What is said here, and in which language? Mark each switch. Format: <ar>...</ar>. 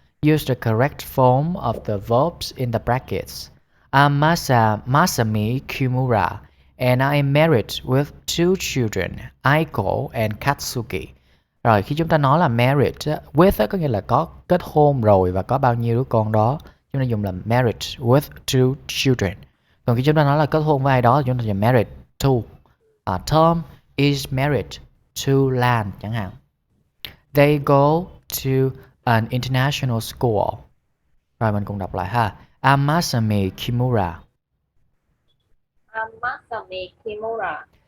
<en>Use the correct form of the verbs in the brackets. I'm Masami Kimura, and I am married with two children, Aiko and Katsuki.</en> <vi>Rồi, khi chúng ta nói là married, with có nghĩa là có kết hôn rồi và có bao nhiêu đứa con đó. Chúng ta dùng là</vi> <en>married with two children.</en> <vi>Còn khi chúng ta nói là kết hôn với ai đó, chúng ta dùng married to.</vi> <en>Tom is married to Lan</en> <vi>chẳng hạn.</vi> <en>They go to an international school.</en> <vi>Rồi mình cùng đọc lại ha.</vi> <en>I'm Masami Kimura. I'm Masami Kimura.</en>